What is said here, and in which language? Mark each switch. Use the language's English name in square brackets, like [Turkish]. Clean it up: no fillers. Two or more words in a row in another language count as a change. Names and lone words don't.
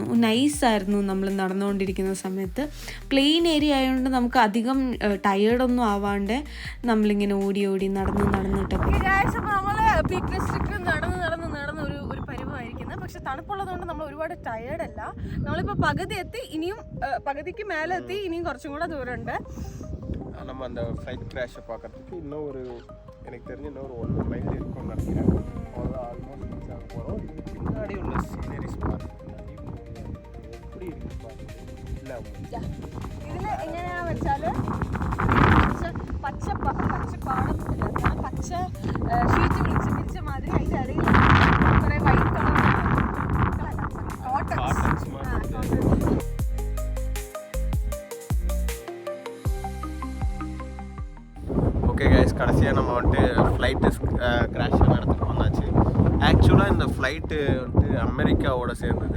[Malayalam] നൈസായിരുന്നു നമ്മൾ നടന്നുകൊണ്ടിരിക്കുന്ന സമയത്ത്. [English] plain area [Malayalam] ആയതുകൊണ്ട് നമുക്ക് അധികം ടയേർഡൊന്നും ആവാണ്ട് നമ്മളിങ്ങനെ ഓടി നടന്നിട്ടൊക്കെ. അപ്പോൾ നമ്മൾ പീക്ക് ഡിസ്ട്രിക്റ്റിൽ നടന്ന് ഒരു പരിവായിരിക്കുന്നത്. പക്ഷെ തണുപ്പുള്ളതുകൊണ്ട് നമ്മൾ ഒരുപാട് ടയേർഡല്ല. നമ്മളിപ്പോൾ പകുതി എത്തി, ഇനിയും പകുതിക്ക് മേലെ എത്തി, ഇനിയും കുറച്ചും കൂടെ ദൂരമുണ്ട്. [Tamil] நம்ம அந்த [English] flight crash [Tamil] பார்க்கறதுக்கு எனக்கு தெரிஞ்சு இன்னொரு 1 mile இருக்கும்னு நினைக்கிறேன். அவ்வளோதான், [English] almost reach [Tamil] ஆக போகிறோம். இதுக்கு பின்னாடி உள்ள சீனரிஸ் பார்த்து எப்படி இருக்கு பாருங்க. இல்லை [Malayalam] ഇതിൽ എങ്ങനെയാണെന്ന് വെച്ചാൽ പച്ചപ്പാടം പച്ച ഷീറ്റ് വിരിച്ച മാതിരി അതിൻ്റെ ഇടയിൽ കുറേ [English] white color okay guys, [Tamil] கடைசியாக நம்ம வந்துட்டு [English] flight crash [Tamil] ஆன இடத்துக்கு வந்தாச்சு. ஆக்சுவலாக இந்த ஃப்ளைட்டு வந்துட்டு அமெரிக்காவோட சேர்ந்தது.